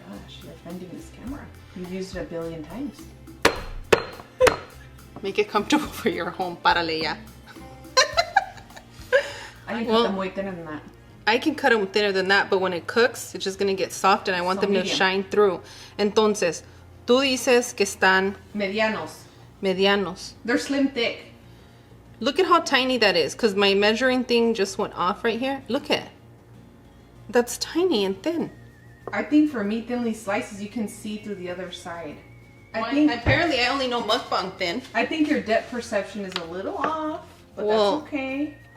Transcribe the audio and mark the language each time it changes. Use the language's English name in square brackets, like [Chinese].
[English] Gosh, you're offending this camera. You've used it a billion times. Make it comfortable for your home. [Spanish] Párale ya. [English] I can cut them way thinner than that. I can cut them thinner than that, but when it cooks, it's just gonna get soft, and I want them to shine through. [Spanish] Entonces, tú dices que están medianos. [English] They're slim thick. Look at how tiny that is, because my measuring thing just went off right here. Look at it. That's tiny and thin. I think for me, thinly slices, you can see through the other side. Apparently I only know mukbang thin. I think your depth perception is a little off, but that's okay.